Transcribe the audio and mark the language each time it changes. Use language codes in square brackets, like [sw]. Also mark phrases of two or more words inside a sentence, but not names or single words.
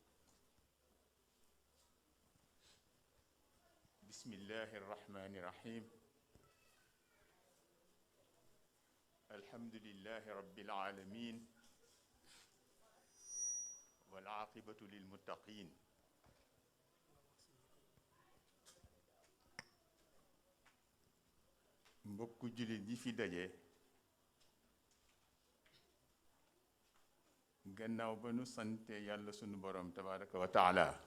[ar] بسم الله الرحمن الرحيم. الحمد لله رب العالمين والعاقبة للمتقين. [wo] mbokku jullit yi fi daje gannaaw ba nu sante yàlla sunu borom [ar] تبارك وتعالى